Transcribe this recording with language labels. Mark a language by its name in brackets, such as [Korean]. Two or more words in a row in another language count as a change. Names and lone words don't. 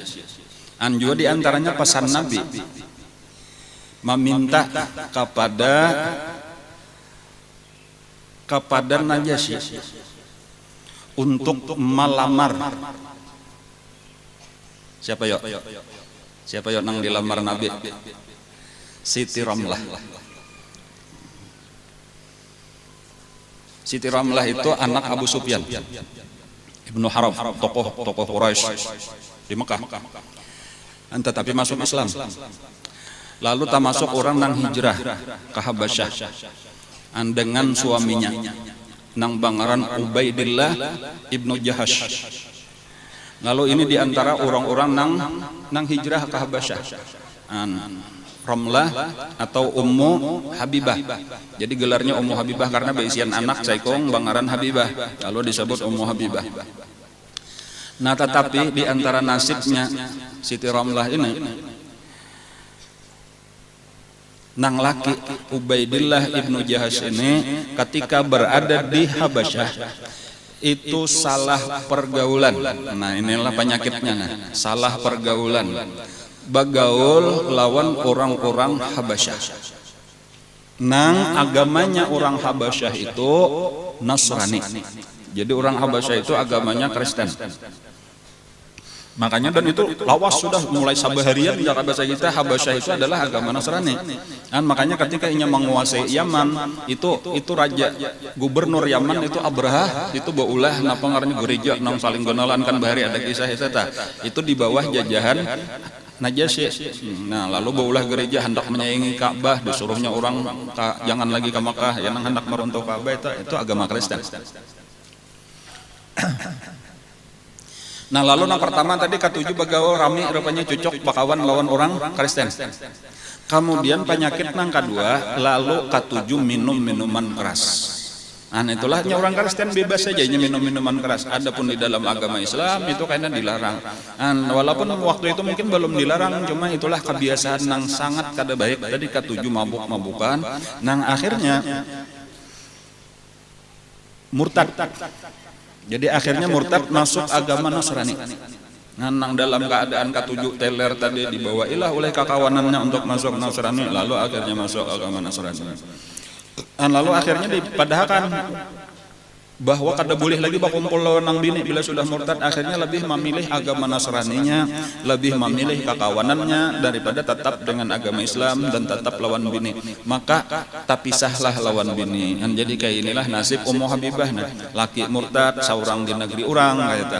[Indonesian] Juga diantaranya pesan Nabi meminta kepada Najasyi untuk melamar siapa yuk nang dilamar Nabi? Siti Ramlah. Siti Ramlah itu anak Abu Sufyan Ibnu Haram, tokoh Quraisy di Mekah. Tetapi masuk Islam. Lalu termasuk orang nang hijrah ke Habasyah dengan suaminya nang bangaran Ubaidillah Ibnu Jahash. Lalu ini diantara orang-orang nang hijrah ke Habasyah. Ramlah atau Ummu Habibah. Jadi gelarnya Ummu Habibah karena [Banjar] beisian anak saikong bangaran [Indonesian] Habibah. Lalu disebut Ummu Habibah. Nah, tetapi di antara nasibnya Siti Ramlah ini nang laki Ubaidillah Ibnu Jahash ini ketika berada di Habasyah itu salah pergaulan. Nah, inilah penyakitnya. Salah pergaulan. [Banjar] Bagaul lawan orang-orang Habasyah. [Indonesian] Nang agamanya orang Habasyah itu Nasrani. Jadi orang Habasyah itu agamanya Kristen. Makanya dan itu lawas sudah mulai sabaharian di Habasyah itu adalah agama Nasrani. Dan makanya ketika ia menguasai Yaman itu raja gubernur Yaman itu Abraha itu [Banjar] baulah napa ngarannya gereja nang saling gonolan kan bahari [Indonesian] ada kisah itu di bawah jajahan Najasyi. Nah, lalu baulah gereja hendak menyaingi Ka'bah, disuruhnya orang jangan lagi ke Makkah, yang hendak meruntuh Ka'bah itu agama Kristen. [Banjar] Nah, lalu yang pertama tadi ketujuh bagaul rami rupanya cocok bakawan lawan orang Kristen. [Indonesian] Kemudian penyakit yang kedua, lalu ketujuh minum minuman keras. Itulah orang Kristen bebas saja minum minuman keras. Adapun di dalam agama Islam itu kayaknya dilarang. Walaupun waktu itu mungkin belum dilarang, cuma itulah kebiasaan yang sangat kada baik. Tadi ketujuh mabuk-mabukan, nang akhirnya murtad. Jadi akhirnya murtad masuk agama Nasrani. Nang dalam keadaan ketujuh teler tadi dibawailah oleh kakawanannya untuk masuk Nasrani, lalu akhirnya masuk agama Nasrani. Lalu akhirnya dipadahkan bahwa kada boleh lagi berkumpul lawan nang bini bila sudah murtad. Akhirnya lebih memilih agama Nasraninya, lebih memilih kakawanannya daripada tetap dengan agama Islam dan tetap lawan bini. Maka [Banjar] tapisahlah lawan bini. [Indonesian] Jadi kayak inilah nasib Ummu Habibah, laki murtad seorang di negeri orang kata.